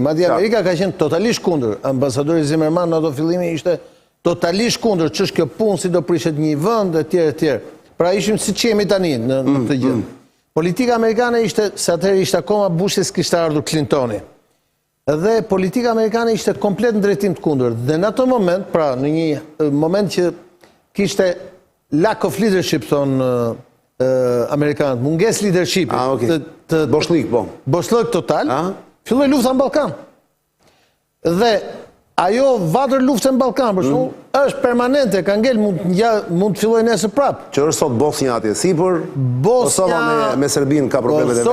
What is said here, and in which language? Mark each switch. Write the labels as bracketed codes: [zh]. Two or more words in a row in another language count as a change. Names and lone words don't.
[sq] Madje Amerika ka qenë totalisht kundër. Ambasadori Zimmerman në ato fillime ishte totalisht kundër, ç'është kjo punë, si do prishet një vend e tjerë. Pra ishim siç jemi tani në këtë gjë. Politika amerikane ishte, se atëherë ishte akoma Bushi s'kishte ardhur Clintoni. Dhe politika amerikane ishte komplet në drejtim të kundër. Dhe në ato moment, pra në një moment që kishte [en] lack of leadership, [sq] thonë amerikanët, munges leadership. Boshlik, po. Boshlik total, filloi lufta në Ballkan. Dhe ajo vatër luftën në Ballkan, për shkak është permanente, ka ngel mund të fillojë nesër prap. Që është sot Bosnia atje sipër, Kosova me Serbinë ka probleme vetë.